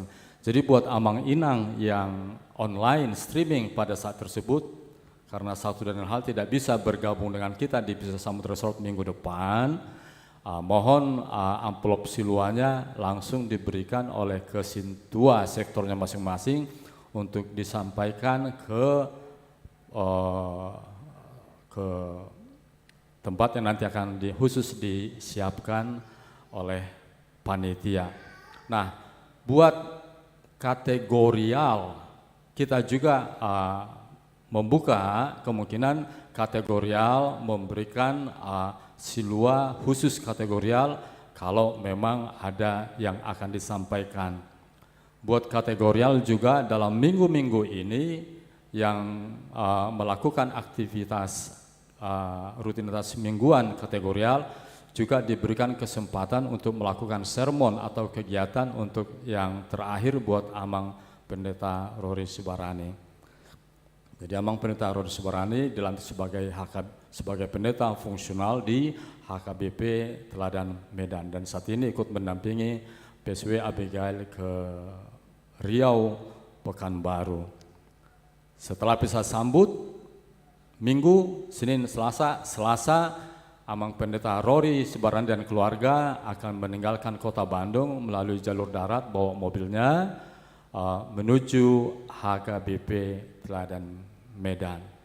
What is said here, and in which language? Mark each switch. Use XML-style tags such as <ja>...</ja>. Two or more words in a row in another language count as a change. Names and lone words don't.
<id>Jadi buat Amang Inang yang online streaming pada saat tersebut, karena satu dan lain hal tidak bisa bergabung dengan kita di Bisa Sambut Resort minggu depan, mohon amplop siluanya langsung diberikan oleh ke Sintua sektornya masing-masing untuk disampaikan ke tempat yang nanti akan khusus disiapkan oleh panitia. Nah, buat kategorial kita juga membuka kemungkinan kategorial memberikan silua khusus kategorial kalau memang ada yang akan disampaikan. Buat kategorial juga dalam minggu-minggu ini yang melakukan aktivitas rutinitas mingguan kategorial juga diberikan kesempatan untuk melakukan sermon atau kegiatan untuk yang terakhir buat Amang Pendeta Rory Subarani. Jadi Amang Pendeta Rory Subarani dilantik sebagai pendeta fungsional di HKBP Teladan Medan, dan saat ini ikut mendampingi PSW Abigail ke Riau Pekanbaru. Setelah bisa sambut Minggu, Senin, Selasa Amang Pendeta Rory Subarani dan keluarga akan meninggalkan kota Bandung melalui jalur darat bawa mobilnya menuju HKBP Teladan Medan.</id>